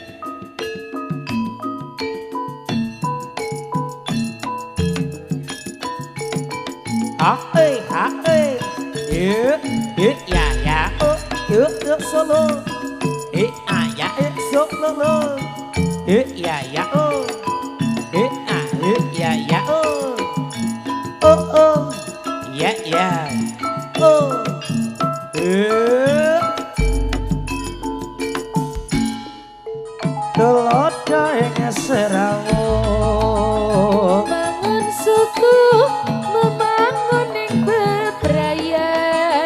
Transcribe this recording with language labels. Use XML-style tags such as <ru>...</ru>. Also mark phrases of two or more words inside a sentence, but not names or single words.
<en>Yeah, solo. Yeah, solo. Yeah, oh. Yeah, oh. Oh, yeah.</en> <jv>Oh. Kelodo ing serawu bangun suku membangun ing bebrayan</jv>